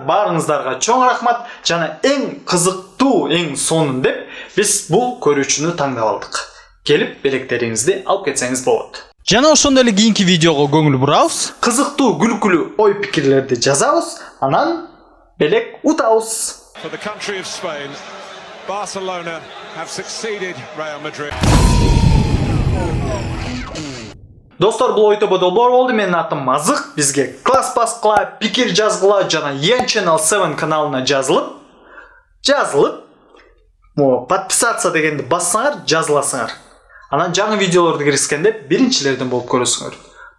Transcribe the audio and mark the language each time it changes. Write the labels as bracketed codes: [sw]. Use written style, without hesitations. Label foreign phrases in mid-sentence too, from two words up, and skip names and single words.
[ky] Баарыңыздарга чоң рахмат жана эң кызыктуу, эң сонун деп биз бул көрүүчүнү таңдап алдык. Келип, белектериңизди алып кетсеңиз болот. Жана ошондой эле кийинки видеого көңүл бурабыз. Кызыктуу, күлкүлүү ой пикирлерди жазабыз, анан белек утабыз. [en] For the country of Spain, Barcelona have succeeded Real Madrid. [ky] Достор, бул ойтобо долбоор болду. Менин атым Азык. Бизге класс баскыла, пикир жазгыла жана Yen Channel 7 каналына жазылып, подписаться дегенди бассаңар, жазыласыңар. Анан жаңы видеолорду киргизгенде биринчилерден болуп көрөсүңөр.